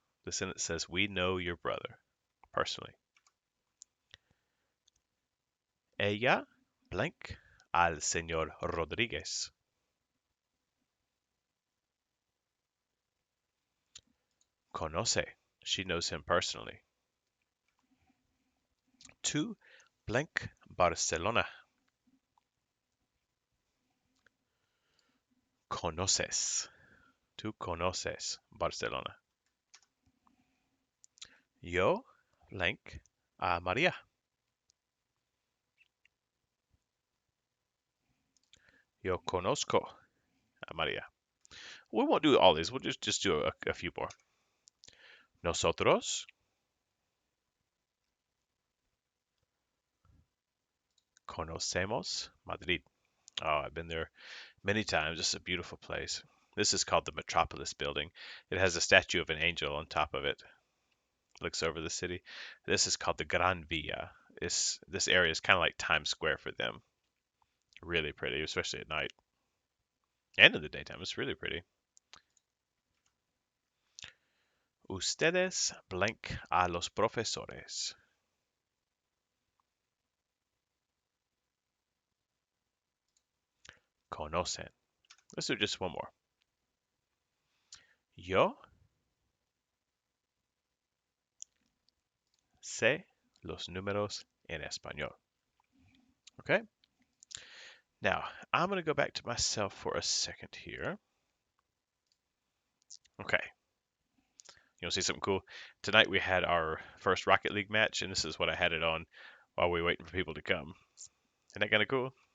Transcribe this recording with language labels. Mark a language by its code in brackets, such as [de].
[en] The sentence says we know your brother personally. [es] Ella blank al señor Rodríguez. Conoce. [en] She knows him personally. [es] Tú blank Barcelona. Conoces. Tú conoces Barcelona. Yo blank a María. Yo conozco a María. [en] We won't do all these. We'll just do a few more. [es] Nosotros conocemos Madrid. [en] Oh, I've been there many times. It's a beautiful place. This is called the Metropolis Building. It has a statue of an angel on top of it. Looks over the city. This is called the Gran Via. This area is kind of like Times Square for them. Really pretty, especially at night. And in the daytime, it's really pretty. [es] Ustedes blank a los profesores. [en] Conocen. Let's do just one more. [es] Yo sé los números en español. [en] Okay? Now, I'm going to go back to myself for a second here. Okay. You want to see something cool? Tonight we had our first Rocket League match, and this is what I had it on while we were waiting for people to come. Isn't that kind of cool?